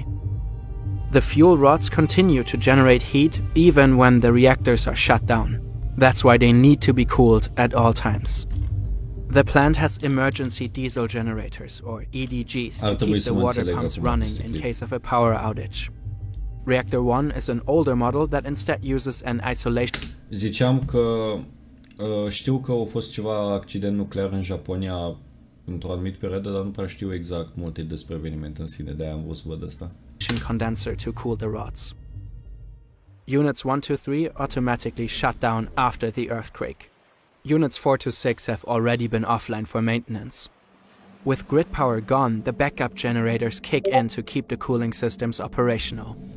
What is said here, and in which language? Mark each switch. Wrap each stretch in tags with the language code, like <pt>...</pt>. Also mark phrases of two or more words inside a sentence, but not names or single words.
<en>The fuel rods continue to generate heat even when the reactors are shut down. That's why they need to be cooled at all times. The plant has emergency diesel generators, or EDGs, to keep the water pumps running in case of a power outage. Reactor 1 is an older model that instead uses an isolation.</en> <ro>Ziceam că știu că a fost ceva accident nuclear în Japonia într-o anumită perioadă, dar nu prea știu exact multe despre eveniment în sine, de-aia am vrut să văd asta.</ro> <en>Condenser to cool the rods. Units 1 to 3 automatically shut down after the earthquake. Units 4 to 6 have already been offline for maintenance. With grid power gone, the backup generators kick in to keep the cooling systems operational.</en>